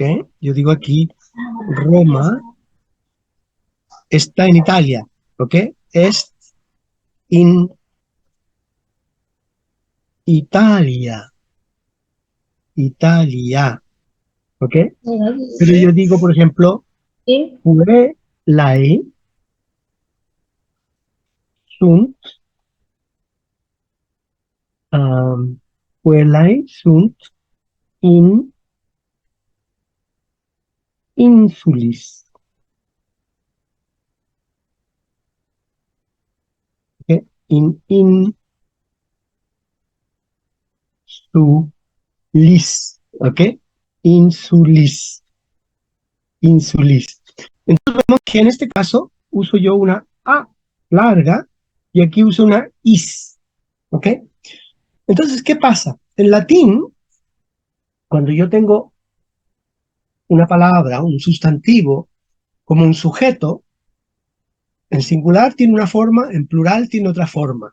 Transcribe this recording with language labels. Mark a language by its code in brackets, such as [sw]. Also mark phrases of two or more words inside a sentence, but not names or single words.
[es] Yo digo aquí, Roma está en Italia, ¿ok? [la] Es in Italia, Italia, ¿ok? [es] Pero yo digo, por ejemplo, Sí. [la] Puelai sunt, Puelai sunt in insulis, ¿ok? In insulis, ¿ok? Insulis, insulis. [es] Entonces vemos que en este caso uso yo una A larga y aquí uso una is, ¿ok? Entonces, ¿qué pasa? En latín, cuando yo tengo una palabra, un sustantivo, como un sujeto, en singular tiene una forma, en plural tiene otra forma.